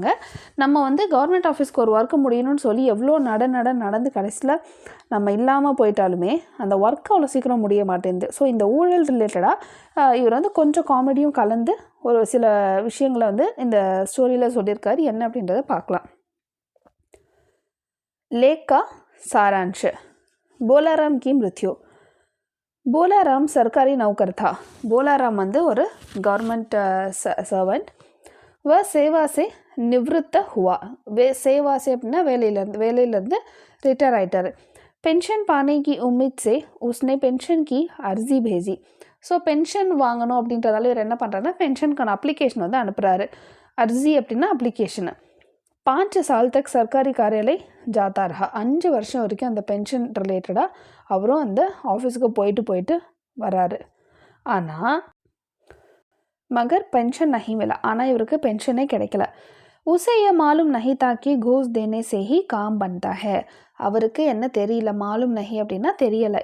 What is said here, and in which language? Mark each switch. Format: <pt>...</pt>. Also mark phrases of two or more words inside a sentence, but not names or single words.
<ta>நம்ம கவர்மெண்ட் ஆஃபீஸ்க்கு ஒரு ஒர்க்கு முடியணும்னு சொல்லி எவ்வளோ நடந்து கடைசியில் நம்ம இல்லாமல் போயிட்டாலுமே அந்த ஒர்க் அவ்வளோ சீக்கிரம் முடிய மாட்டேங்குது. ஸோ இந்த ஊழல் ரிலேட்டடாக இவர் கொஞ்சம் காமெடியும் கலந்து ஒரு சில விஷயங்களை இந்த ஸ்டோரியில் சொல்லியிருக்காரு. என்ன அப்படின்றத பார்க்கலாம்.</ta> <hi>लेख का सारांश. बोलाराम की मृत्यु. बोलाराम सरकारी नौकर था.</hi> <en>बोलाराम ஒரு government servant.</en> <hi>वह सेवा से निवृत्त हुआ. सेवा से</hi> <ta>அப்படின்னா வேலையிலேருந்து ரிட்டையர் ஆயிட்டார்.</ta> <hi>पेंशन पाने की उम्मीद से उसने पेंशन की अर्जी भेजी.</hi> <ta>ஸோ பென்ஷன் வாங்கணும் அப்படின்றதால இவர் என்ன பண்ணுறாருன்னா பென்ஷனுக்கான அப்ளிகேஷன் அனுப்புகிறாரு. अर्जी அப்படின்னா அப்ளிகேஷனு.</ta> <hi>5 साल तक सरकारी कार्यालय जाता रहा.</hi> <ta>5 வருஷம் வரைக்கும் அந்த பென்ஷன் ரிலேட்டடாக அவரும் அந்த ஆஃபீஸுக்கு போயிட்டு வராரு.</ta> <hi>ஆனால் मगर पेंशन नहीं मिला.</hi> <ta>ஆனால் இவருக்கு பென்ஷனே கிடைக்கல.</ta> <hi>उसे ये मालूम नहीं था कि घूस देने से ही काम बनता है.</hi> <ta>அவருக்கு என்ன தெரியல,</ta> <hi>मालूम नहीं</hi> <ta>அப்படின்னா தெரியலை.</ta>